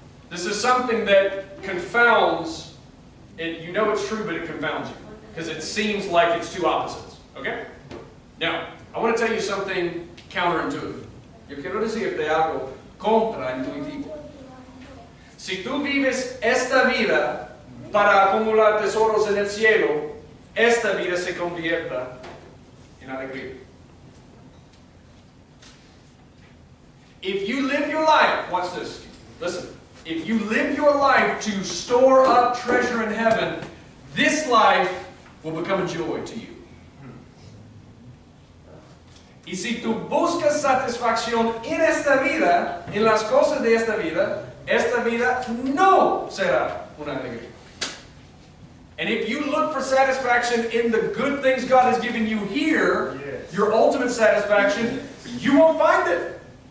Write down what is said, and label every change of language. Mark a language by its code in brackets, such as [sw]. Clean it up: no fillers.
[en] This is something that confounds, you know it's true but it confounds you. Because it seems like it's two opposites. Okay? Now, I want to tell you something counterintuitive. [es] Yo quiero decirte algo contraintuitivo. Si tú vives esta vida para acumular tesoros en el cielo, esta vida se convierta en alegría. [en] If you live your life, watch this, listen, if you live your life to store up treasure in heaven, this life will become a joy to you. [es] Y si tú buscas satisfacción en esta vida, en las cosas de esta vida no será una alegría. [en] And if you look for satisfaction in the good things God has given you here, yes, your ultimate satisfaction, you won't find it.